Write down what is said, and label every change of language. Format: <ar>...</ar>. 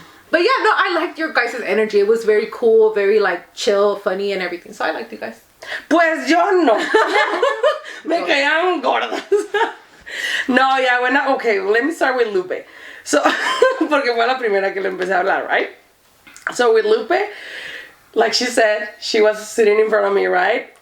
<en>But yeah, no, I liked your guys' energy. It was very cool, very like chill, funny, and everything. So I liked you guys.</en> <es>Pues yo no. Me caían gordas.</es> <en>No, yeah, okay, let me start with Lupe.</en> <es>So, porque fue la primera que le empecé a hablar, right?</es> <en>So with Lupe, like she said, she was sitting in front of me, right?</en>